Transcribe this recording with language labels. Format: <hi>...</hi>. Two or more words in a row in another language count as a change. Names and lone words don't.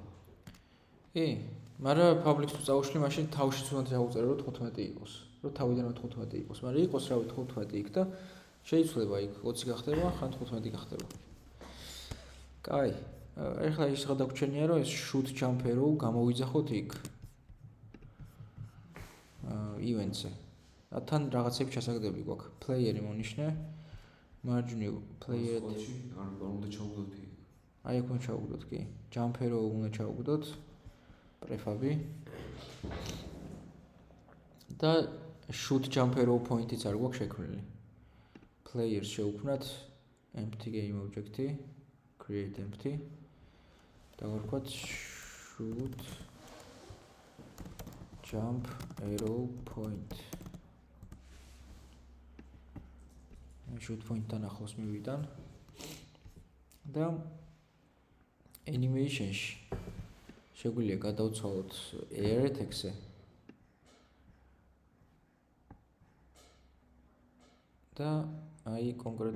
<ka>კი, მაგრამ public-ს თუ წავუშლი, მაშინ თავშიც უნდა ჩაუწერო, რომ 15 იყოს. რომ თავიდანვე 15 იყოს, მაგრამ იყოს რავი 15 იქ და შეიძლება იქ 20 გახდება, ხან 15 გახდება. კაი, ეხლა ის რა დაგვრჩენია, რომ ეს</ka> <en>shoot jump arrow</en> <ka>გამოვიძახოთ იქ. events-ზე. და თან რაღაცები ჩასაგდები გვაქვს. player-ი მონიშნე,</ka> <en>margin player</en> <ka>არ უნდა ჩაუგდოთ იქ. აი აქ უნდა ჩაუგდოთ, კი.</ka> <en>jump arrow</en> <ka>უნდა ჩაუგდოთ. prefab-ი. და</ka> <en>shoot jump arrow point-</en> <ka>იც არ გვაქვს შექმნილი. Players შევქმნათ</ka> <en>empty game object-</en> <ka>ი,</ka> <en>create empty.</en> <ka>და ვარქვათ</ka> <en>shoot jump arrow point. shoot point-</en> <ka>თან ახლოს მივიდან. და animation-ში შეგვიძლია გადავცვალოთ</ka> <en>air text-</en> <ka>ზე. და აი კონკრეტულ</ka>